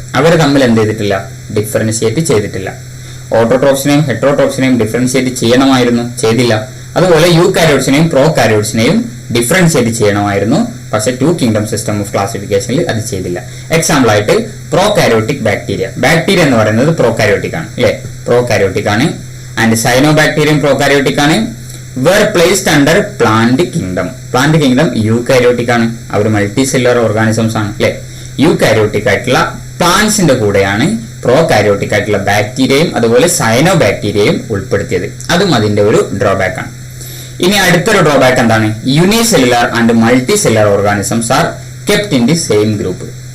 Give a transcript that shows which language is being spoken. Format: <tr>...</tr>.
<ml>അവർ തമ്മിൽ എന്ത് ചെയ്തിട്ടില്ല, ഡിഫറൻഷിയേറ്റ് ചെയ്തിട്ടില്ല. ഓട്ടോട്രോപ്സിനെയും ഹെറ്ററോട്രോപ്സിനെയും ഡിഫറൻഷിയേറ്റ് ചെയ്യണമായിരുന്നു, ചെയ്തില്ല. അതുപോലെ യു കാരിയോട്സിനെയും പ്രോ കാരിയോട്സിനെയും ഡിഫറൻഷിയേറ്റ് ചെയ്യണമായിരുന്നു, പക്ഷെ 2 കിങ്ഡം സിസ്റ്റം ഓഫ് ക്ലാസിഫിക്കേഷനിൽ അത് ചെയ്തില്ല. എക്സാമ്പിൾ ആയിട്ട് പ്രോ കാരിയോട്ടിക് ബാക്ടീരിയ എന്ന് പറയുന്നത് പ്രോ കാരിയോട്ടിക് ആണ് അല്ലെ, പ്രോ കാരിയോട്ടിക് ആണ്. ആൻഡ് സൈനോ ബാക്ടീരിയം പ്രോ കാരിയോട്ടിക് ആണ്.</ml> <en>were placed under plant kingdom</en> <ml>eukaryotic ആണ്. അവർ മൾട്ടി സെല്ലുലർ ഓർഗാനിസംസ് ആണ് അല്ലെ. യൂകാരിയോട്ടിക് ആയിട്ടുള്ള പ്ലാന്റ്സിന്റെ കൂടെയാണ് പ്രോ കാരിയോട്ടിക് ആയിട്ടുള്ള ബാക്ടീരിയയും അതുപോലെ സൈനോ ബാക്ടീരിയയും ഉൾപ്പെടുത്തിയത്. അതും അതിന്റെ ഒരു ഡ്രോബാക്ക് ആണ്. ഇനി അടുത്തൊരു ഡ്രോബാക്ക് എന്താണ്,</ml> <en>Unicellular and multi cellular organisms are kept in the same group.</en>